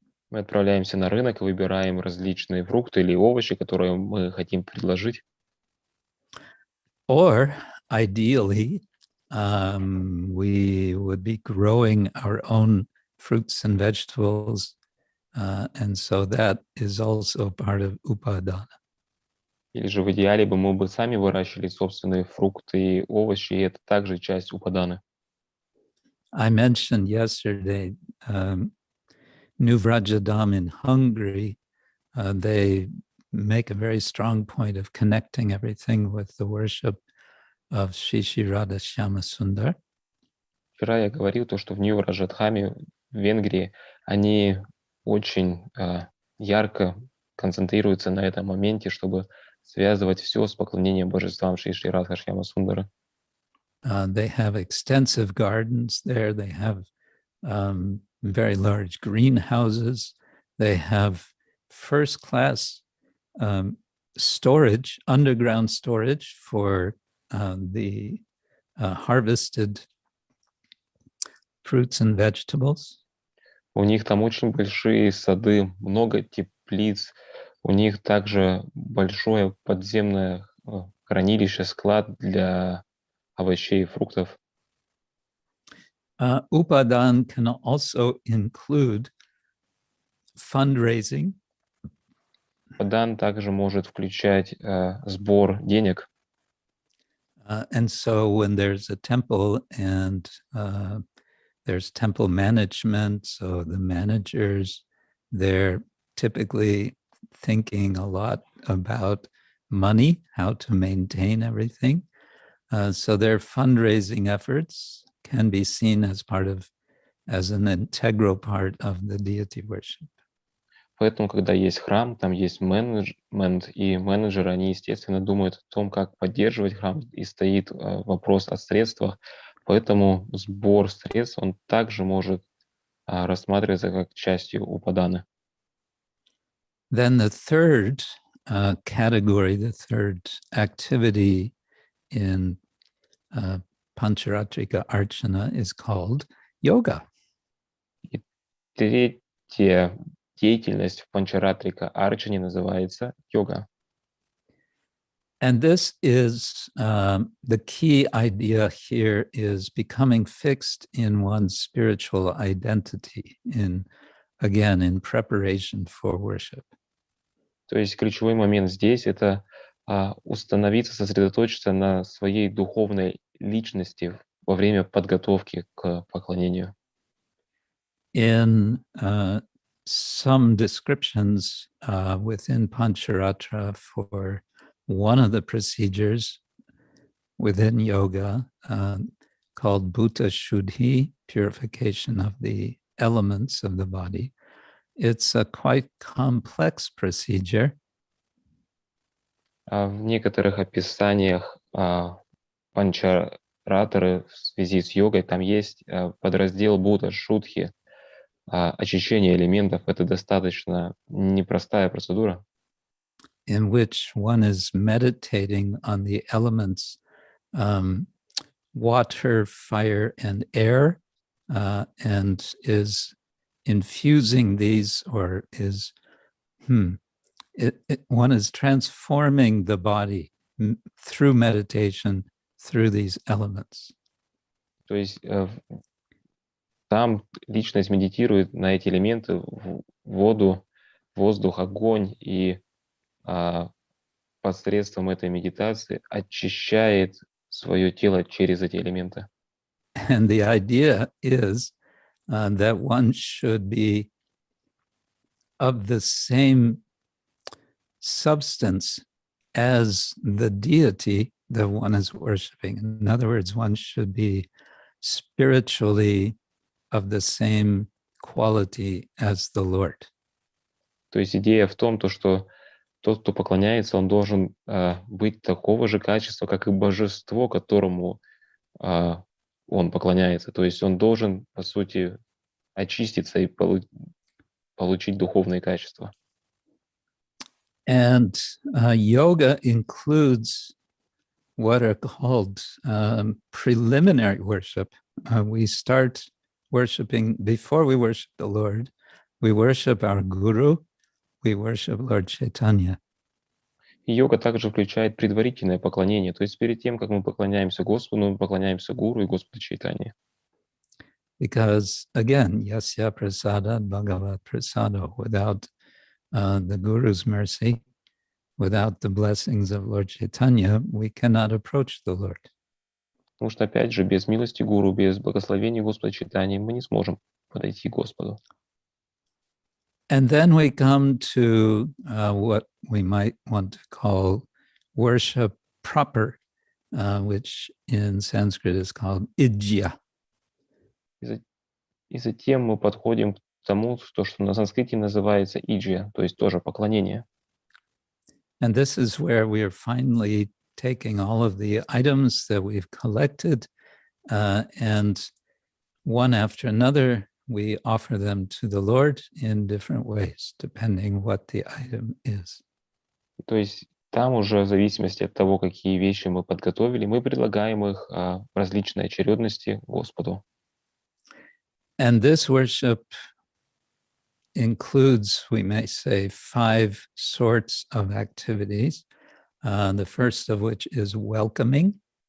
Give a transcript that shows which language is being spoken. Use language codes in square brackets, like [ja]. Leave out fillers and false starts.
[ru] Мы отправляемся на рынок и выбираем различные фрукты или овощи, которые мы хотим предложить. [en] Or ideally, we would be growing our own fruits and vegetables, and so that is also part of upadana. [ru] Или же в идеале мы бы сами выращивали собственные фрукты и овощи, и это также часть упаданы. [en] I mentioned yesterday New Vrajadam in Hungary. They make a very strong point of connecting everything with the worship of Shri Radha Shyama Sundar. [ru] Вчера я говорил то, что в Нью-Раджадхаме, в Венгрии, они очень ярко концентрируются на этом моменте, чтобы связывать все с поклонением божествам Шри Радха Шьяма Сундара. [en] They have extensive gardens there. They have very large greenhouses. They have first-class storage, underground storage for the harvested fruits and vegetables. [ru] У них там очень большие сады, много теплиц. У них также большое подземное хранилище, склад для овощей и фруктов. [en] Upadan can also include fundraising. [ru] Упадан также может включать сбор денег. [en] And so when there's a temple and there's temple management, so the managers, they're typically thinking a lot about money, how to maintain everything. So their fundraising efforts can be seen as an integral part of the deity worship. [ru] Поэтому, когда есть храм, там есть менеджмент, и менеджеры, они, естественно, думают о том, как поддерживать храм, и стоит вопрос о средствах. Поэтому сбор средств, он также может рассматриваться как частью упаданы. [en] Then the third category, the third activity in Pancharatrika Archana is called yoga. [ru] И третья деятельность в Панчаратрика Арчане называется йога. [en] And this is the key idea here is becoming fixed in one's spiritual identity in preparation for worship. [ru] То есть ключевой момент здесь – это установиться, сосредоточиться на своей духовной личности во время подготовки к поклонению. [en] In some descriptions within Pancharatra for one of the procedures within yoga called Bhuta Shuddhi, purification of the elements of the body. It's a quite complex procedure. [ru] В некоторых описаниях Панчаратры в связи с йогой там есть подраздел Бхута Шудхи, очищение элементов. Это достаточно непростая процедура. [en] In which one is meditating on the elements water, fire, and air, and is infusing these, or is one is transforming the body through meditation through these elements. [ru] То есть там личность медитирует на эти элементы: воду, воздух, огонь, и посредством этой медитации очищает свое тело через эти элементы. [en] And the idea is that one should be of the same substance as the deity that one is worshiping. In other words, one should be spiritually of the same quality as the Lord. [ru] То есть идея в том, что тот, кто поклоняется, он должен быть такого же качества, как и божество, которому он поклоняется. То есть он должен, по сути, очиститься и получить духовные качества. [en] And yoga includes what are called preliminary worship. We start worshiping, before we worship the Lord, we worship our Guru, we worship Lord Chaitanya. [ru] И йога также включает предварительное поклонение. То есть перед тем, как мы поклоняемся Господу, мы поклоняемся Гуру и Господу Чайтанье. [en] Because again, [sa] yasya prasada bhagavat prasada, [en] without the Guru's mercy, without the blessings of Lord Chaitanya, we cannot approach the Lord. [ru] Потому что, опять же, без милости Гуру, без благословения Господа Чайтаньи мы не сможем подойти к Господу. [en] And then we come to what we might want to call worship proper, which in Sanskrit is called ijya. [ru] И затем мы подходим к тому, что на санскрите называется иджия, то есть тоже поклонение. [en] And this is where we are finally taking all of the items that we've collected, and one after another, we offer them to the Lord in different ways, depending what the item is. [ru] То есть там уже в зависимости от того, какие вещи мы подготовили, мы предлагаем их в различной очередности Господу. [en] And this worship includes, we may say, 5 sorts of activities. The first of which is welcoming.